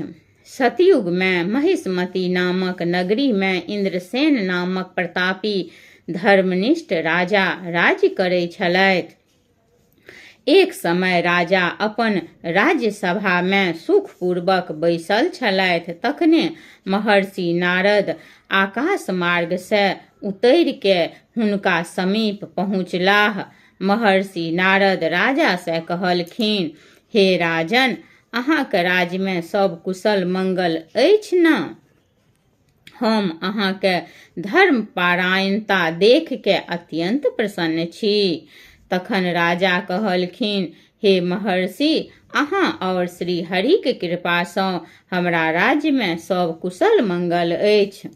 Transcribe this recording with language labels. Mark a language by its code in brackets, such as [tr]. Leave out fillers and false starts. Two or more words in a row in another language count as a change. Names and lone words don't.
[mai] सतयुग में महिष्मती नामक नगरी में इंद्रसेन नामक प्रतापी धर्मनिष्ठ राजा राज्य करै छलथि। एक समय राजा अपन राज्य सभा में सुखपूर्वक बैसल छलथि। तखने महर्षि नारद आकाश मार्ग से उतरि के हुनका समीप पहुँचलाह। महर्षि नारद राजा से कहलखिन, हे राजन, अहाँके राज्य में सब कुशल मंगल अछि न? हम अहाँके धर्म पारायणता देख के अत्यंत प्रसन्न छी। तखन राजा कहलखिन, हे महर्षि, अहाँ और श्री हरि के कृपा सँ हमरा राज्य में सब कुशल मंगल अछि।